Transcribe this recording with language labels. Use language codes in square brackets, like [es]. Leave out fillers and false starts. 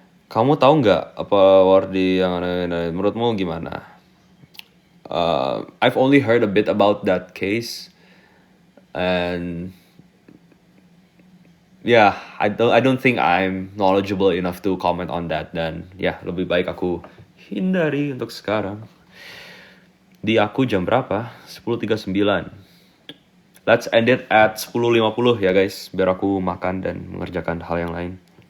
[id] Kamu tahu nggak apa Wardi yang aneh-aneh? Menurutmu gimana? [en] I've only heard a bit about that case, and yeah, I don't think I'm knowledgeable enough to comment on that. [id] Dan ya, lebih baik aku hindari untuk sekarang. Di aku jam berapa? 10.39. [en] Let's end it at 10.50 [id] ya guys, biar aku makan dan mengerjakan hal yang lain.